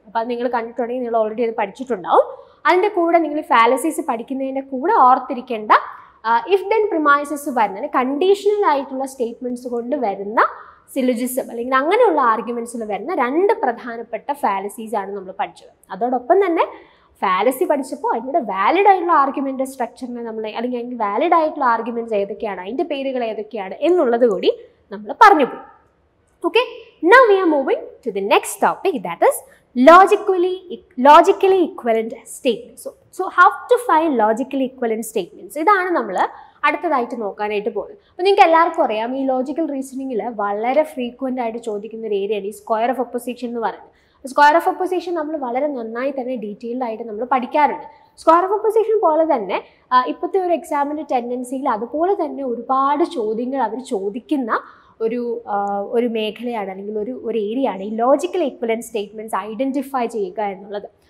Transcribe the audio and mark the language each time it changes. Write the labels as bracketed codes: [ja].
[ml] അപ്പോൾ അത് നിങ്ങൾ കണ്ടിട്ടുണ്ടെങ്കിൽ നിങ്ങൾ ഓൾറെഡി അത് പഠിച്ചിട്ടുണ്ടാവും. അതിൻ്റെ കൂടെ നിങ്ങൾ ഫാലസീസ് പഠിക്കുന്നതിൻ്റെ കൂടെ ഓർത്തിരിക്കേണ്ട ഇഫ് ദെൻ പ്രിമൈസസ് വരുന്ന കണ്ടീഷണൽ ആയിട്ടുള്ള സ്റ്റേറ്റ്മെൻറ്റ്സ് കൊണ്ട് വരുന്ന സിലോജിസം അല്ലെങ്കിൽ അങ്ങനെയുള്ള ആർഗ്യുമെൻറ്റ്സിൽ വരുന്ന 2 പ്രധാനപ്പെട്ട ഫാലസീസ് ആണ് നമ്മൾ പഠിച്ചത്. അതോടൊപ്പം തന്നെ ഫാലസി പഠിച്ചപ്പോൾ അതിൻ്റെ വാലിഡ് ആയിട്ടുള്ള ആർഗ്യുമെൻ്റ് സ്ട്രക്ചറിനെ നമ്മൾ അല്ലെങ്കിൽ അതിൻ്റെ വാലിഡ് ആയിട്ടുള്ള ആർഗ്യുമെൻറ്റ്സ് ഏതൊക്കെയാണ്, അതിൻ്റെ പേരുകൾ ഏതൊക്കെയാണ് എന്നുള്ളത് കൂടി നമ്മൾ പറഞ്ഞു പോയി. [en] Okay, now we are moving to the next topic, that is logically equivalent statements. So how to find logically equivalent statements? [ml] ഇതാണ് നമ്മൾ അടുത്തതായിട്ട് നോക്കാനായിട്ട് പോകുന്നത്. അപ്പോൾ നിങ്ങൾക്ക് എല്ലാവർക്കും അറിയാം ഈ ലോജിക്കൽ റീസണിങ്ങിൽ വളരെ ഫ്രീക്വൻ്റ് ആയിട്ട് ചോദിക്കുന്ന ഒരു ഏരിയയാണ് ഈ സ്ക്വയർ ഓഫ് ഒപ്പോസിഷൻ എന്ന് പറയുന്നത്. സ്ക്വയർ ഓഫ് ഒപ്പോസിഷൻ നമ്മൾ വളരെ നന്നായി തന്നെ ഡീറ്റെയിൽഡ് ആയിട്ട് നമ്മൾ പഠിക്കാറുണ്ട്. സ്ക്വയർ ഓഫ് ഒപ്പോസിഷൻ പോലെ തന്നെ ഇപ്പോഴത്തെ ഒരു എക്സാമിൻ്റെ ടെൻഡൻസിയിൽ അതുപോലെ തന്നെ ഒരുപാട് ചോദ്യങ്ങൾ അവർ ചോദിക്കുന്ന ഒരു മേഖലയാണ് അല്ലെങ്കിൽ ഒരു ഏരിയയാണ് ഈ ലോജിക്കൽ ഈക്വലൻറ്റ് സ്റ്റേറ്റ്മെൻറ്റ്സ് ഐഡൻറ്റിഫൈ ചെയ്യുക എന്നുള്ളത്.